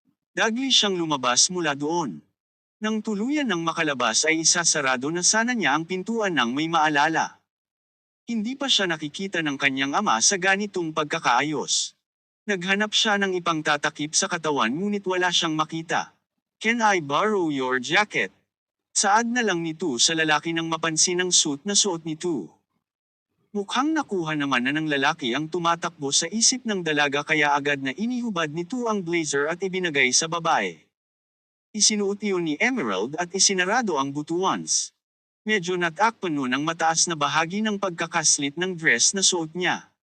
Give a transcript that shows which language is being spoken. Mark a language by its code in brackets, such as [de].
[tl] Dagli siyang lumabas mula doon. Nang tuluyan ng makalabas ay isasarado na sana niya ang pintuan ng may maalala. Hindi pa siya nakikita ng kanyang ama sa ganitong pagkakaayos. Naghanap siya ng ipangtatakip sa katawan ngunit wala siyang makita. [en] Can I borrow your jacket? [tl] Saad na lang nito sa lalaki nang mapansin ang suit na suot nito. Mukhang nakuha naman na ng lalaki ang tumatakbo sa isip ng dalaga kaya agad na inihubad nito ang blazer at ibinagay sa babae. Isinuot iyon ni Emerald at isinarado ang butuans. Medyo natakpan nun ang mataas na bahagi ng pagkakaslit ng dress na suot niya.